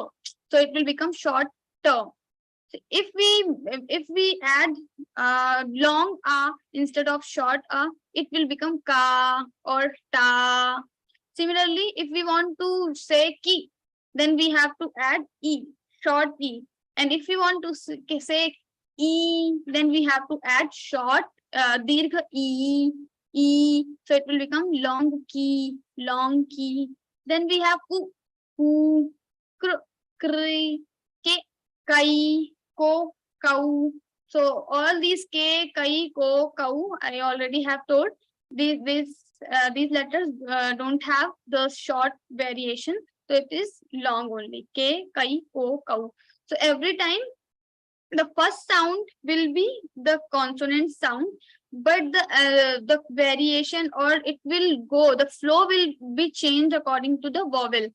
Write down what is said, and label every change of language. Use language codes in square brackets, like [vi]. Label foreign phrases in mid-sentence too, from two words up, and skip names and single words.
[en] So it will become short ta. So if we add long a instead of short a, it will become ka or ta. Similarly, if we want to say ki, then we have to add e, short e. And if we want to say e, then we have to add short dirgha e, e. So it will become long ki, long ki. Then we have ku, kr, kri, ke, kai, ko, kau. So all these k, kai, ko, kau, I already have told. These letters don't have the short variation, so it is long only. K, kai, ko, kau. So every time the first sound will be the consonant sound, but the variation or it will go, the flow will be changed according to the vowel.